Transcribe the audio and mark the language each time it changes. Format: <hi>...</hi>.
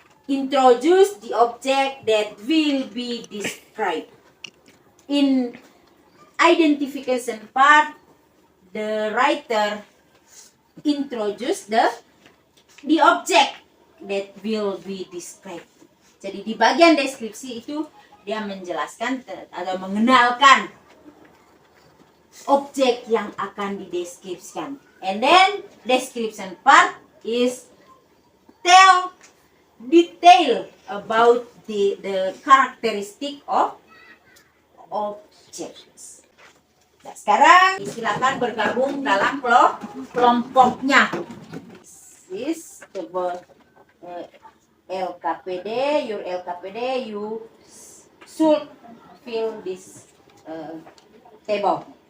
<en>Introduce the object that will be described. In identification part, the writer introduce the object that will be described.</en> <id>Jadi di bagian deskripsi itu dia menjelaskan atau mengenalkan objek yang akan dideskripsikan.</id> <en>And then description part is tell detail about the characteristic of objects.</en> <id>Nah, sekarang silakan bergabung dalam kelompoknya.</id> <en>This is the LKPD, your LKPD, you should fill this table.</en>